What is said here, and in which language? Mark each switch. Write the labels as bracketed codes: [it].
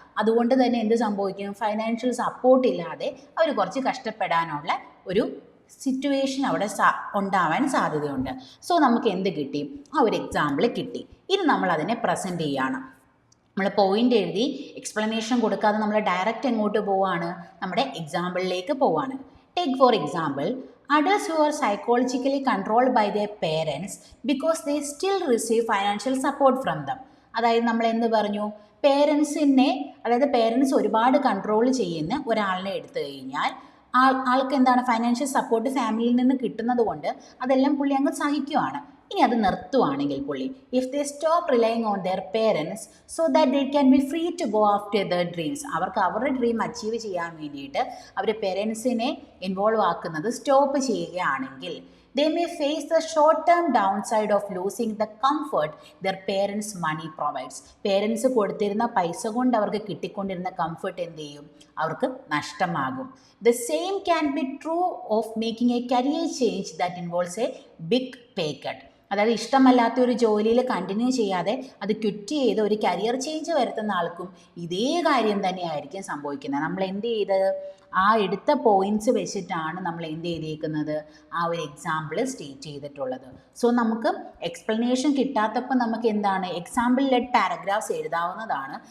[ml] അതുകൊണ്ട് തന്നെ എന്ത് സംഭവിക്കും, ഫൈനാൻഷ്യൽ സപ്പോർട്ട് ഇല്ലാതെ അവർ കുറച്ച് കഷ്ടപ്പെടാനുള്ള ഒരു സിറ്റുവേഷൻ അവിടെ ഉണ്ടാവാൻ സാധ്യതയുണ്ട്. സോ നമുക്ക് എന്ത് കിട്ടി, ആ ഒരു എക്സാമ്പിൾ കിട്ടി. ഇനി നമ്മൾ അതിനെ പ്രസൻറ്റ് ചെയ്യുകയാണ്. നമ്മൾ പോയിൻ്റ് എഴുതി എക്സ്പ്ലനേഷൻ കൊടുക്കാതെ നമ്മൾ ഡയറക്റ്റ് എങ്ങോട്ട് പോവാണ്, നമ്മുടെ എക്സാമ്പിളിലേക്ക് പോവാണ്. Take for example, [en] adults who are psychologically controlled by their parents because they still receive financial support from them. [ml] അതായത് നമ്മൾ എന്ത് പറഞ്ഞു, പേരൻസിനെ, അതായത് പേരൻസ് ഒരുപാട് കൺട്രോൾ ചെയ്യുന്ന ഒരാളിനെ എടുത്തു കഴിഞ്ഞാൽ ആൾക്ക് എന്താണ്, ഫൈനാൻഷ്യൽ സപ്പോർട്ട് ഫാമിലിയിൽ നിന്ന് കിട്ടുന്നത് കൊണ്ട് അതെല്ലാം പുള്ളി അങ്ങ് സഹിക്കുവാണ്. ഇനി അത് നിർത്തുവാണെങ്കിൽ പുള്ളി, [en] if they stop relying on their parents so that they can be free to go after their dreams, [ml] അവർക്ക് അവരുടെ ഡ്രീം അച്ചീവ് ചെയ്യാൻ വേണ്ടിയിട്ട് അവർ പേരൻസിനെ ഇൻവോൾവ് ആക്കുന്നത് സ്റ്റോപ്പ് ചെയ്യുകയാണെങ്കിൽ [en] they may face the short-term downside of losing the comfort their parents' money provides. [ml] Parents കൊടുത്തിരുന്ന പൈസ കൊണ്ട് അവർക്ക് കിട്ടിക്കൊണ്ടിരുന്ന കംഫർട്ട് എന്ത് ചെയ്യും, അവർക്ക് നഷ്ടമാകും. [en] The same can be true of making a career change that involves a big pay cut. [ml] അതായത് ഇഷ്ടമല്ലാത്ത ഒരു ജോലിയിൽ കണ്ടിന്യൂ ചെയ്യാതെ അത് ക്വിറ്റ് ചെയ്ത് ഒരു കരിയർ ചേഞ്ച് വരുത്തുന്ന ആൾക്കും ഇതേ കാര്യം തന്നെയായിരിക്കും സംഭവിക്കുന്നത്. നമ്മൾ എന്ത് ചെയ്തത്, ആ എടുത്ത പോയിൻറ്റ്സ് വെച്ചിട്ടാണ് നമ്മൾ എന്ത് ചെയ്തേക്കുന്നത്, ആ ഒരു എക്സാമ്പിൾ സ്റ്റേറ്റ് ചെയ്തിട്ടുള്ളത്. സോ നമുക്ക് എക്സ്പ്ലനേഷൻ കിട്ടാത്തപ്പോൾ നമുക്ക് എന്താണ്, എക്സാമ്പിൾ ലെഡ് പാരഗ്രാഫ്സ് എഴുതാവുന്നതാണ്.